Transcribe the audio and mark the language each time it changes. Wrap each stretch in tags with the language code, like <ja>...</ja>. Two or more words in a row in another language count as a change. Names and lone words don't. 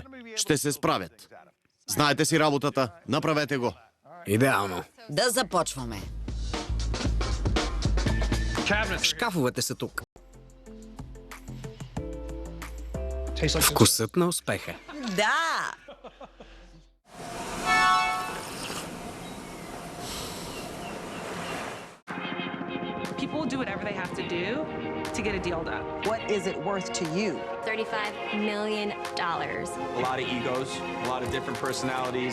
<bg>Ще се справят. Знаете си работата, направете го. Идеално. Да започваме. Шкафовете са тук. Вкусът на успеха. Да!</bg> <en>People will do whatever they have to do to get a deal done. What is it worth to you? $35 million. A lot of egos, a lot of different personalities.</en>